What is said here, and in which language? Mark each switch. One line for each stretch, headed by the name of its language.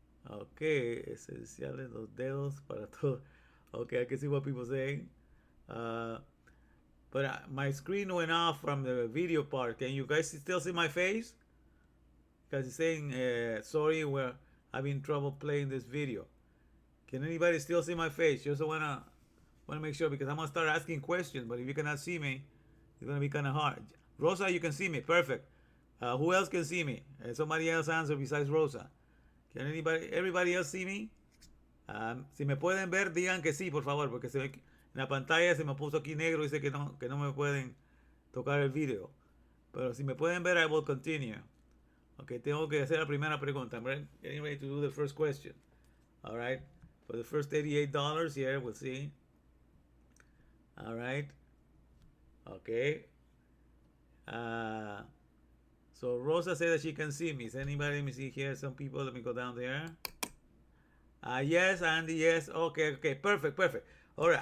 Spanish: Okay, esenciales los dedos para todo.
English: Okay, I can see what people saying. But my screen went off from the video part. Can you guys still see my face? Because it's saying, sorry, we're having trouble playing this video. Can anybody still see my face? Just wanna make sure, because I'm gonna start asking questions. But if you cannot see me, it's gonna be kind of hard. Rosa, you can see me. Perfect. Who else can see me? Somebody else answer besides Rosa. Can everybody else see me?
Spanish: Si me pueden ver, digan que sí, por favor, porque en la pantalla se me puso aquí negro, dice que no me pueden tocar el video. Pero si me pueden ver,
English: I will continue.
Spanish: Okay, tengo que hacer la primera pregunta.
English: I'm getting ready to do the first question. All right, for the first $88 here, we'll see. All right. Okay. So Rosa said that she can see me. Is anybody? Let me see here. Some people. Let me go down there. Yes, Andy. Yes. Okay. Perfect. All right.